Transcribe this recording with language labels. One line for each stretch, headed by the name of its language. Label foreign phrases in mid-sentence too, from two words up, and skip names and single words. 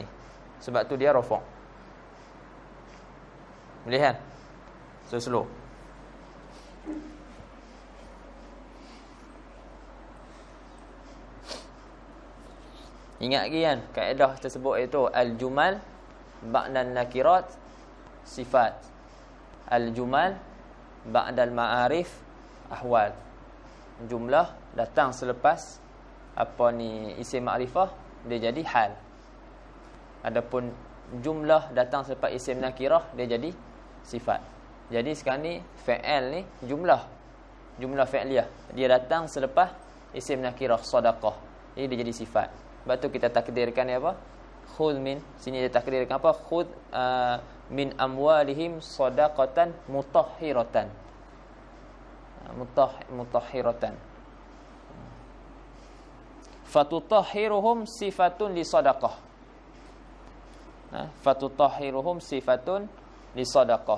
Malay: Sebab tu dia rafa'. Boleh kan? Slow. Ingat lagi kan kaedah tersebut itu
Arabic: الجمل بعد النكرات صفات. الجمل بعد المعارف أحوال.
Malay: Jumlah datang selepas apa ni
Arabic: اسم معرفة,
Malay: dia jadi hal. Adapun jumlah datang selepas
Arabic: اسم نكرة,
Malay: dia jadi sifat. Jadi sekarang ni fa'al ni
Arabic: جملة فعلية,
Malay: dia datang selepas
Arabic: اسم نكرة
Malay: sadaqah. Jadi dia jadi sifat. Sebab tu kita takdirkan ni apa?
Arabic: خذ من,
Malay: sini dia takdirkan apa?
Arabic: خذ من أموالهم صدقة مطهرة. Mutahhiratan. فتطهرهم صفة لصدقة. فتطهرهم صفة لصدقة.